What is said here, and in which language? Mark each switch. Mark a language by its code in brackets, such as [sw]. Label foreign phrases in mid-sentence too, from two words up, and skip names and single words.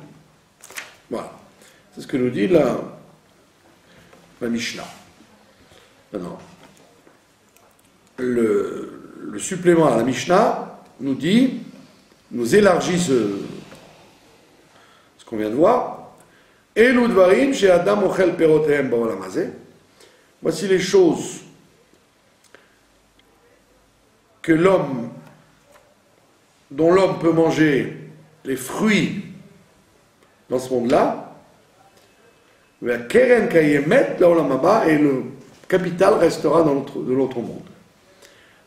[fr] Voilà. C'est ce que nous dit la Mishnah. Maintenant, le supplément à la Mishnah nous dit, nous élargit ce qu'on vient de voir. [he] אלו דברים שאדם אוכל פירותיהם בעולם הזה. [fr] Voici les choses dont l'homme peut manger les fruits dans ce monde-là, et le capital restera de l'autre monde.